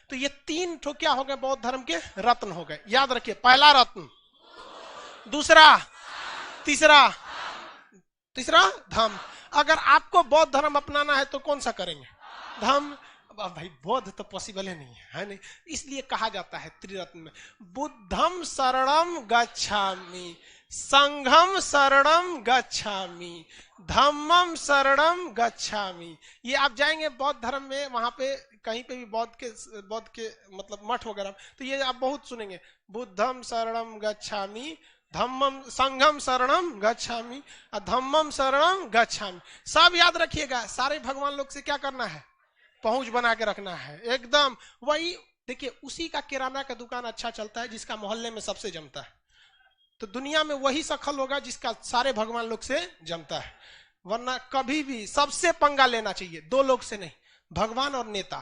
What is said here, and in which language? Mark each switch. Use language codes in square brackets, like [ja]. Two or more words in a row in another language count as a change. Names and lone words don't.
[hi] तो ये 3 ठो क्या हो गए? बौद्ध धर्म के रत्न हो गए। याद रखिए, पहला रत्न, दूसरा, तीसरा धम्म। अगर आपको बौद्ध धर्म अपनाना है तो कौन सा करेंगे? धम्म। भाई बौद्ध तो पॉसिबल है नहीं है नहीं, इसलिए कहा जाता है त्रिरत्न में [pi] बुद्धम शरणम गच्छामि, संघम शरणम गच्छामि, धम्मम शरणम गच्छामि। [hi] ये आप जाएंगे बौद्ध धर्म में, वहां पे कहीं पे भी बौद्ध के मतलब मठ वगैरह, तो ये आप बहुत सुनेंगे, [pi] बुद्धम शरणम गच्छामि, धम्मम संघम शरणम गच्छामि, धम्मम शरणम गच्छामि। [hi] सब याद रखिएगा, सारे भगवान लोग से क्या करना है, पहुंच बना के रखना है एकदम। वही देखिए, उसी का किराना का दुकान अच्छा चलता है जिसका मोहल्ले में सबसे जमता है। तो दुनिया में वही सफल होगा जिसका सारे भगवान लोग से जमता है। वरना कभी भी सबसे पंगा लेना चाहिए, दो लोग से नहीं, भगवान और नेता।